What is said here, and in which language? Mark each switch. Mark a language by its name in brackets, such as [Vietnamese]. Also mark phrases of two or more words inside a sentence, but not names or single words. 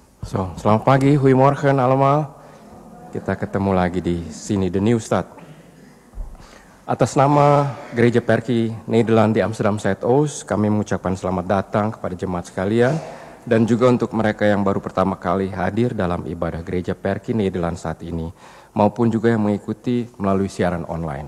[Indonesian] Selamat pagi, [Dutch] goedemorgen allemaal. [Indonesian] Kita ketemu lagi di sini, The New Start. Atas nama Gereja Perki Nederland di Amsterdam Zuidoost, kami mengucapkan selamat datang kepada jemaat sekalian dan juga untuk mereka yang baru pertama kali hadir dalam ibadah Gereja Perki Nederland saat ini, maupun juga yang mengikuti melalui siaran online.